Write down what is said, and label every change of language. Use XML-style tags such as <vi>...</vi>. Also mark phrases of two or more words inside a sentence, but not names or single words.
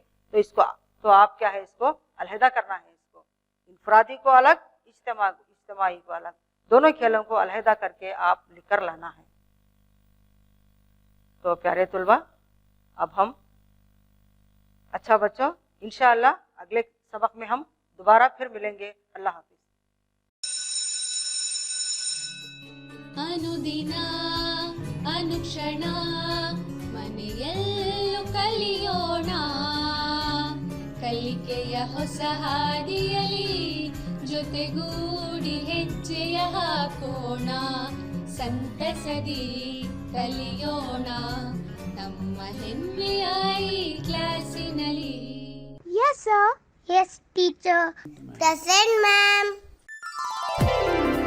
<ur>تو اس کو تو آپ کیا ہے اس کو علیحدہ کرنا ہے، اس کو انفرادی کو الگ، اجتماعی کو الگ، دونوں کھیلوں کو علیحدہ کر کے آپ لکھ کر لانا ہے. تو پیارے طلبہ اب ہم اچھا بچوں ان شاء اللہ اگلے سبق میں ہم دوبارہ پھر ملیں گے. اللہ حافظ.</ur> <kn>ಅನುದಿನ ಅನುಕ್ಷಣ ಮನೆಯಲ್ಲೂ ಕಲಿಯೋಣ, ಕಲಿಕೆಯ ಹೊಸ ಹಾದಿಯಲಿ ಜೊತೆಗೂಡಿ ಹೆಜ್ಜೆಯ ಹಾಕೋಣ, ಸಂತಸದಿ ಕಲಿಯೋಣ ನಮ್ಮ ಹೆಮ್ಮೆಯ ಈ ಕ್ಲಾಸಿನಲ್ಲಿ.</kn> <en>Yes, sir. Yes, teacher. Present, ma'am.</en>